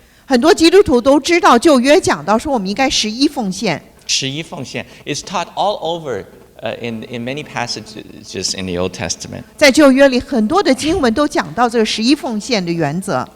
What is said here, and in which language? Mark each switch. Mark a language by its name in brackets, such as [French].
[Chinese] 很多基督徒都知道旧约讲到说我们应该11奉献。 [English] 11奉献 is taught all over in many passages in the Old Testament. [Chinese] 在旧约里，很多的经文都讲到这个11奉献的原则。